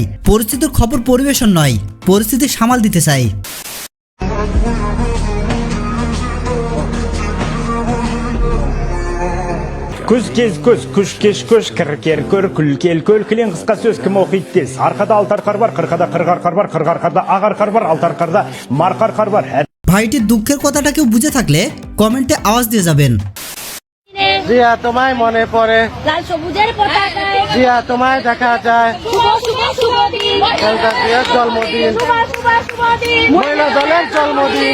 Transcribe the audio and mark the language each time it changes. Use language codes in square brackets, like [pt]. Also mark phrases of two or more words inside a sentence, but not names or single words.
[bn] পরিস্থিতির খবর পরিবেশন নয়, পরিস্থিতি সামাল দিতে চাই। [kk] Күз кез көз, күш кеш көш, кір көр, күл кел көл, кілең қысқа сөз кім оқиды тез. Арқада алтар қар бар, қырқада қырғар қар бар, қырғар қарда ағар қар бар, алтар қарда марқар қар бар। [bn] ভাইটির দুঃখের কথাটা কেউ বুঝে থাকলে কমেন্টে আওয়াজ দিয়ে যাবেন। জিয়া তোমায় মনে পড়ে, লাল সবুজের পতাকায় জিয়া তোমায় দেখা যায়, শুভ শুভ শুভ দিন, জন্মদিন, শুভ শুভ শুভ দিন, মহিলা দলের জন্মদিন।